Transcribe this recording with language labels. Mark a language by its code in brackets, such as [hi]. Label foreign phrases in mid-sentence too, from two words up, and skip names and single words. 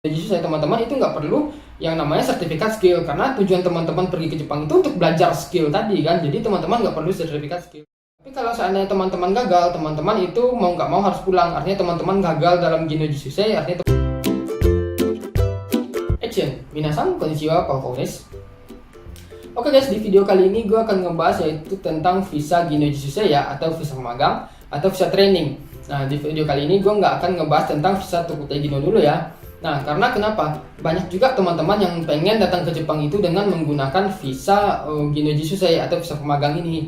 [id] Justru saya teman-teman itu nggak perlu yang namanya sertifikat skill, karena tujuan teman-teman pergi ke Jepang itu untuk belajar skill tadi kan. Jadi teman-teman nggak perlu sertifikat skill. Tapi kalau seandainya teman-teman gagal, teman-teman itu mau nggak mau harus pulang. Artinya teman-teman gagal dalam Gino Jisusei, artinya action. [ja] みなさん、こんにちは、Pauko です. [id] Oke guys, di video kali ini gue akan ngebahas yaitu tentang visa Gino Jisusei ya, atau visa magang atau visa training. Nah, di video kali ini gue nggak akan ngebahas tentang visa Tokutei Gino dulu ya. Nah, karena kenapa? Banyak juga teman-teman yang pengen datang ke Jepang itu dengan menggunakan visa Gino Jisusei atau visa pemagang ini.